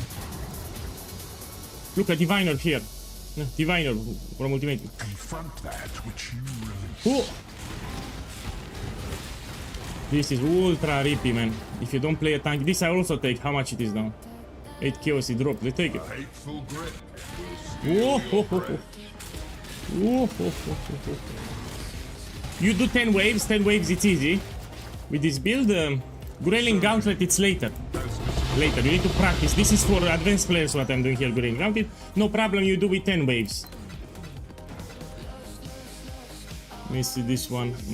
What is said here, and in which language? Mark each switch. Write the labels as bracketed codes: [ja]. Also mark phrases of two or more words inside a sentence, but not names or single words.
[en] Look, a Diviner here. Diviner from Ultimate. Oh! This is ultra rippy, man. If you don't play a tank, this I also take. How much it is now? 8 chaos, it dropped. Let's take it. Whoa, ho, ho, ho. Whoa, ho, ho, ho, ho. You do 10 waves. 10 waves, it's easy. With this build, Growling Gauntlet, it's later. Later, you need to practice. This is for advanced players what I'm doing here, Growling Gauntlet. No problem, you do with 10 waves. Let me see this one.